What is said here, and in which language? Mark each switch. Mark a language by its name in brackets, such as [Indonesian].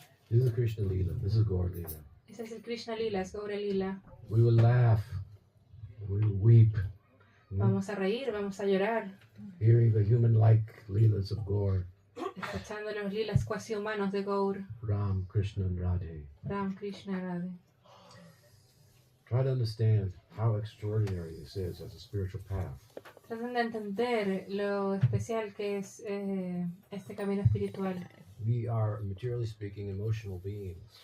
[English] This is Krishna Lila. This is Gaur Lila. [Spanish] Ese es el Krishna Lila, es Gaura Lila. [English] We will laugh. We will weep. [Spanish] Vamos a reír, vamos a llorar, [English] Hearing the human-like Leelas of Gaur, [Spanish] escuchando los lilas cuasi humanos de Gaur, [English] Ram, Krishna, and Radhe. [Spanish] Ram, Krishna, Radhe. [English] Try to understand how extraordinary this is as a spiritual path. [Spanish] Traten de entender lo especial que es este camino espiritual. [English] We are, materially speaking, emotional beings.